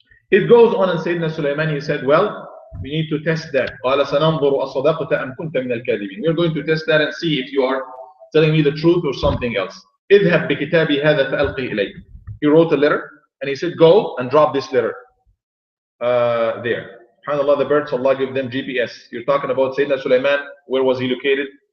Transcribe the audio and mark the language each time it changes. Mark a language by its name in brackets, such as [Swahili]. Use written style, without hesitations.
[English] It goes on, and Sayyidina Sulaiman, he said, well, we need to test that. [Arabic] قال سننظر أصدقت أم كنت من الكاذبين. [English] We're going to test that and see if you are telling me the truth or something else. [Arabic] اذهب بكتابي هذا فألقي إليك. [English] He wrote a letter and he said, go and drop this letter. there. SubhanAllah, the birds, Allah give them GPS. You're talking about Sayyidina Sulaiman, where was he located?